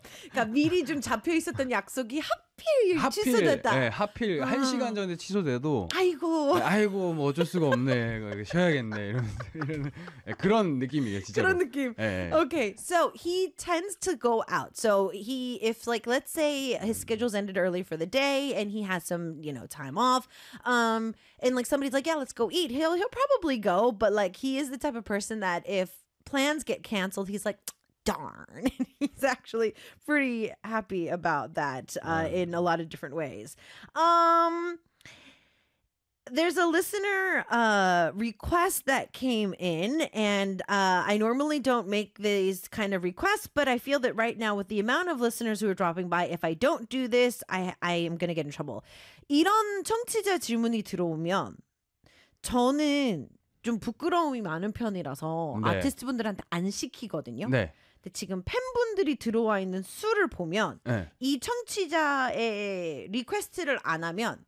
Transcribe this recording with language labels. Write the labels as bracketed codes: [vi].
[ko] 그러니까 미리 좀 잡혀 있었던 약속이 하필 취소됐다. 네, 하필 한 시간 전에 취소돼도. 아이고. 네, 아이고 뭐 어쩔 수가 없네. 쉬어야겠네. 이런 네, 그런 느낌이에요, 진짜. 그런 느낌. 네, 네. [en] Okay, so he tends to go out. So he, if like, let's say his schedule's ended early for the day and he has some, you know, time off, and like somebody's like, yeah, let's go eat. He'll probably go, but like he is the type of person that if plans get canceled, he's like, darn. He's actually pretty happy about that in a lot of different ways. There's a listener request that came in, and I normally don't make these kind of requests, but I feel that right now with the amount of listeners who are dropping by, if I don't do this, I am going to get in trouble. [ko] 이런 청취자 질문이 들어오면 저는 좀 부끄러움이 많은 편이라서 네. 아티스트 분들한테 안 시키거든요. 네. 근데 지금 팬분들이 들어와 있는 수를 보면 네. 이 청취자의 리퀘스트를 안 하면